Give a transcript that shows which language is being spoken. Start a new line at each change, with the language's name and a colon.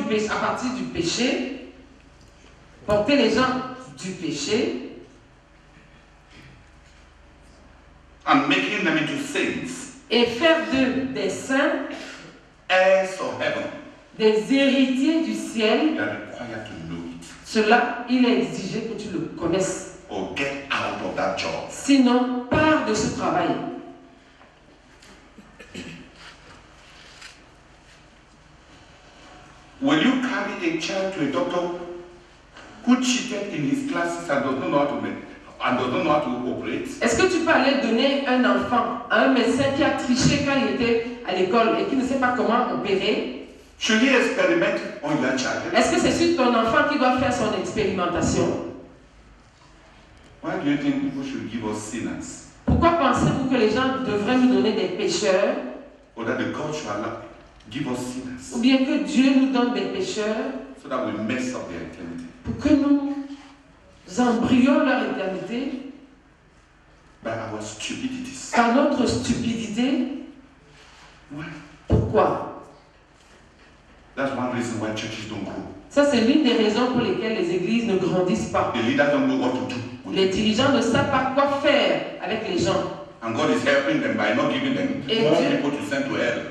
French: à partir du péché, porter les gens du péché,
English: and making them into saints,
French: et faire d'eux des saints,
English: heirs of heaven,
French: des héritiers du ciel,
English: you are required to know it.
French: cela, il est exigé que tu le connaisses.
English: Or get out of that job.
French: Sinon, pars de ce travail.
English: Will you carry a child to a doctor who cheated in his classes and does not know how to operate?
French: Est-ce que tu peux aller donner un enfant à un médecin qui a triché quand il était à l'école et qui ne sait pas comment opérer?
English: Should he experiment on your child?
French: Est-ce que c'est sur ton enfant qui doit faire son expérimentation?
English: Why do you think people should give us sinners?
French: Pourquoi pensez-vous que les gens devraient nous donner des pécheurs?
English: Or that the God should give us sinners
French: Ou bien que Dieu nous donne des pécheurs
English: so that we mess up their eternity?
French: pour que nous embrayons leur éternité
English: By our stupidities.
French: par notre stupidité?
English: Why?
French: Pourquoi?
English: That's one reason why churches don't grow.
French: Ça, c'est l'une des raisons pour lesquelles les églises ne grandissent pas.
English: The leaders don't know what to do.
French: Les dirigeants ne savent pas quoi faire avec les gens.
English: And God is helping them by not giving them more people to send to hell.